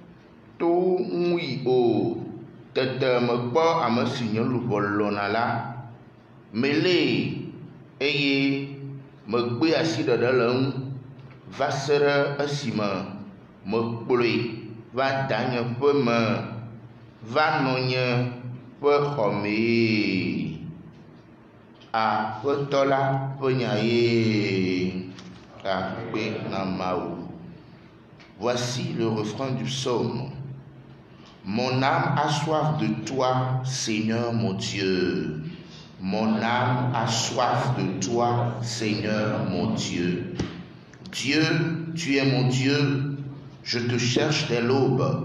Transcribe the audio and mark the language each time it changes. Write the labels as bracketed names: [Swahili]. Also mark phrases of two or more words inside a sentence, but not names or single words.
[Ewe] to ŋui o tete mekpɔ ame si nye luʋɔ lɔna la mêlé eye me gbé asi ɖeɖe le ŋu va se ɖe esime me kplɔe va danye ƒe me va nɔ nye ƒe xɔmee. Aƒetɔ la ƒe nya ye akpe na Mawu. [French] Voici le refrain du psaume. Mon âme a soif de toi, Seigneur mon Dieu. Mon âme a soif de toi, Seigneur mon Dieu. Dieu, tu es mon Dieu, je te cherche dès l'aube.